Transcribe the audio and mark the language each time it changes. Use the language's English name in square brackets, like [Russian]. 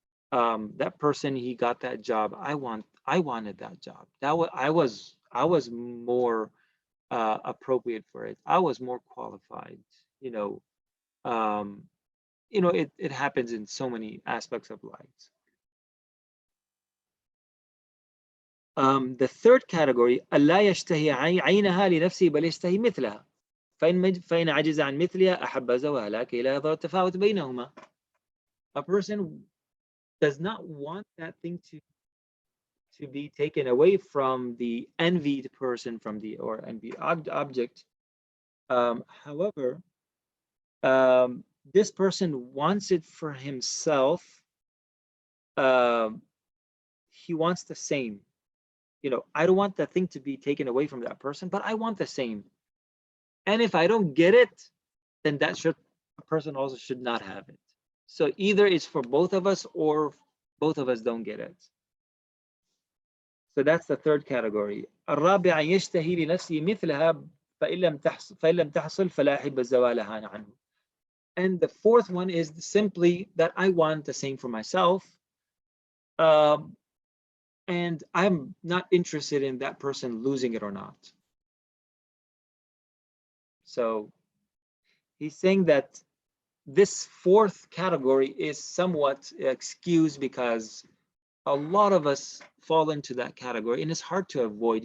[English] That person, he got that job. I wanted that job. I was more appropriate for it. I was more qualified. You know, um, it happens in so many aspects of life. The third category, [Arabic] ألا يشتهي عينها لنفسه بل يشتهي مثلها. فإن عجز عن مثلها أحب زوالها كي لا يظهر التفاوت بينهما. [English] A person does not want that thing to be taken away from the envied person, from the or envied object. However, this person wants it for himself. He wants the same. I don't want that thing to be taken away from that person, but I want the same. And if I don't get it, then a person also should not have it. So either it's for both of us, or both of us don't get it. So that's the third category. [Arabic] الرابع يشتهي لنفسه مثلها فإن لم تحصل فلا يحب زوالها عنه. [English] And the fourth one is simply that I want the same for myself, and I'm not interested in that person losing it or not. So he's saying that this fourth category is somewhat excused because a lot of us fall into that category, and it's hard to avoid.